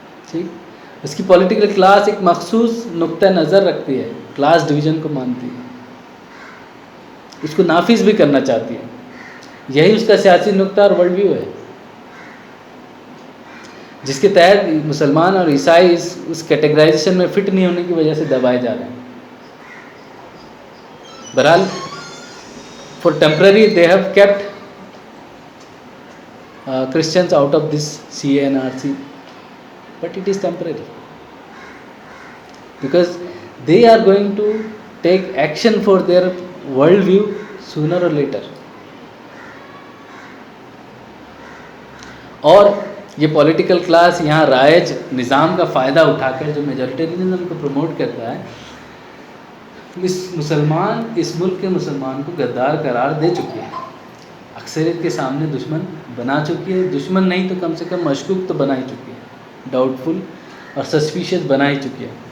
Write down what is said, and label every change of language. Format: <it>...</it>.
<ur>ٹھیک. اس کی political class ایک مخصوص نقطہ نظر رکھتی ہے، کلاس ڈویژن کو مانتی ہے، اس کو نافذ بھی کرنا چاہتی ہے. یہی اس کا سیاسی نقطہ اور ورلڈ ویو ہے، جس کے تحت مسلمان اور عیسائی اس کیٹیگرائزیشن میں فٹ نہیں ہونے کی وجہ سے دبائے جا رہے ہیں.</ur> <en>بہرحال for temporary they have kept Christians out of this CANRC, but it is temporary because they are going to take action for their world view sooner or later.</en> <ur>اور یہ پولیٹیکل کلاس یہاں رائج نظام کا فائدہ اٹھا کر جو میجورٹیرینزم کو پروموٹ کرتا ہے، اس ملک کے مسلمان کو غدار قرار دے چکی ہے. اکثریت کے سامنے دشمن بنا چکی ہے. دشمن نہیں تو کم سے کم مشکوک تو بنا ہی چکی ہے، ڈاؤٹ فل اور سسپیشیس بنا ہی چکی ہے.</ur>